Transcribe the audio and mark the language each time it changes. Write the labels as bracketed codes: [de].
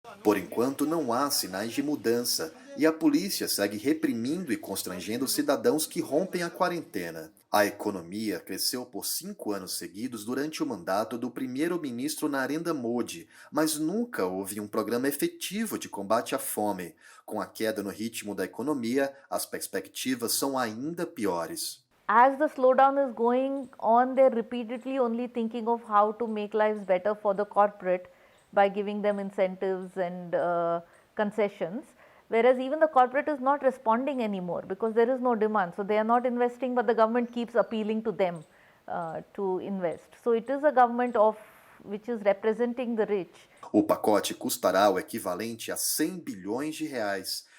[pt] Por enquanto, não há sinais de mudança e a polícia segue reprimindo e constrangendo cidadãos que rompem a quarentena. A economia cresceu por 5 anos seguidos durante o mandato do primeiro-ministro Narendra Modi, mas nunca houve um programa efetivo de combate à fome. Com a queda no ritmo da economia, as perspectivas são ainda piores. [en] As the slowdown is going on, they're repeatedly only thinking of how to make lives better for the corporate by giving them incentives and concessions, whereas even the corporate is not responding anymore because there is no demand. So they are not investing, but the government keeps appealing to them to invest. So it is a government which is representing the rich. [pt] O pacote custará o equivalente a 100 bilhões de reais.